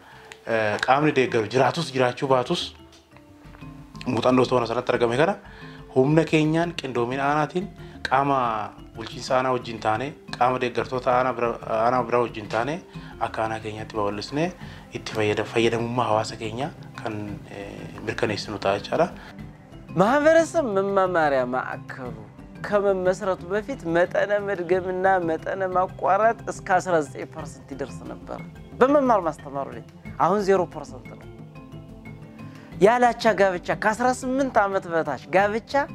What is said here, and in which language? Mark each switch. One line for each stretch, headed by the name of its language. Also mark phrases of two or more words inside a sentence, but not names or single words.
Oromo: Qaamni deeggaru jiraatus jiraachuu baatus muuxannoo toona sanatti argame kana humna keenyaan qindoomina aanaatiin qaama bulchiinsa aanaa wajjin taane qaama deeggartoota aanaa biraa wajjin taane akka aanaa keenyaatti babal'isnee itti fayyadamummaa hawaasa keenyaa kan mirkaneessinu ta'a jechaadha.
Amharic: ማህበረሰብ መማማሪያ ማዕከሉ ከመመስረቱ በፊት መጠነ መድገምና መጠነ ማቋረጥ እስከ 19% ይደርስ ነበር በመማር ማስተማሩ ላይ አሁን 0% ነው ያላቻ ጋብቻ ከ18 ዓመት በታች ጋብቻ